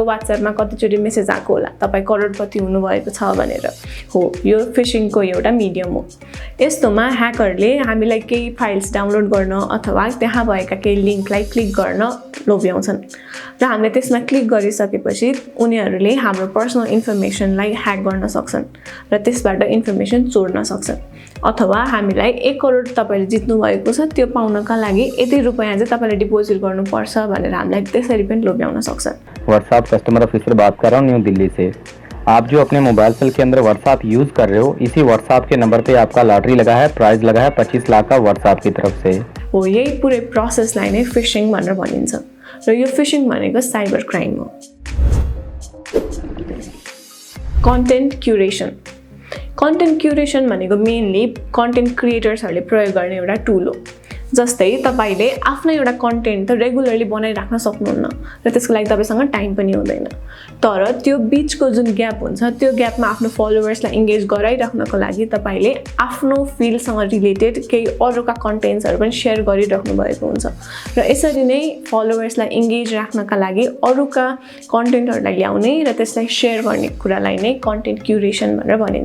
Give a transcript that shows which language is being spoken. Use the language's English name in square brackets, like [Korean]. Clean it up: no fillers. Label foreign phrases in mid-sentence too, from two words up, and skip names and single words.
[Nepali] WhatsAppमा कतिचोटी मेसेज आएको होला तपाई करोडपति हुनु भएको छ भनेर हो यो फिशिङको एउटा मिडियम हो यस्तोमा ह्याकरले हामीलाई केही [English] files download [Nepali] गर्न अथवा त्यहाँ भएका केही लिंकलाई क्लिक गर्न लोभ्याउँछन् र हामीले त्यसमा क्लिक गरिसकेपछि उनीहरूले हाम्रो [English] personal informationलाई [Nepali] ह्याक गर्न सक्छन् र त्यसबाट इन्फर्मेसन चोर्न सक्छन् अथवा हामीलाई 1 करोड तपाईले जित्नु भएको छ त्यो पाउनका लागि यति रुपैयाँ चाहिँ तपाईले डिपोजिट गर्नुपर्छ भनेर हामीलाई त्यसरी पनि लोभ्याउन सक्छन्। [Hindi] व्हाट्सएप [English] customer officer [Hindi] बात कर रहा हूँ न्यू दिल्ली से। आप जो अपने [English] mobile cell [Hindi] के अंदर व्हाट्सएप यूज कर रहे हो इसी व्हाट्सएप के नंबर पे आपका लॉटरी लगा है, प्राइज लगा है 25 लाख का व्हाट्सएप की तरफ से। [Nepali] हो यही पुरै प्रोसेसलाई नै फिशिङ भनेर भनिन्छ र यो फिशिङ भनेको [English] cyber crime [Nepali] हो। [English] content curation [Nepali] भनेको मेनली [English] content creatorsहरूले [Nepali] प्रयोग गर्ने एउटा टुल हो। जस्तै तपाईले आफ्नो एउटा कन्टेन्ट त रेगुलरली बनाइराख्न सक्नुहुन्न र त्यसको लागि तपाईसँग टाइम पनि हुँदैन तर त्यो बीचको जुन ग्याप हुन्छ त्यो ग्यापमा आफ्नो फलोवर्सलाई एंगेज गराइराख्नको लागि तपाईले आफ्नो फिल्डसँग रिलेटेड केही अरूका कन्टेन्ट्सहरु पनि शेयर गरिराख्नु भएको हुन्छ र यसरी नै फलोवर्सलाई एंगेज राख्नका लागि अरूका कन्टेन्टहरुलाई ल्याउने र त्यसलाई शेयर गर्ने कुरालाई नै [English] content curation [Nepali] भनेर भनिन्छ।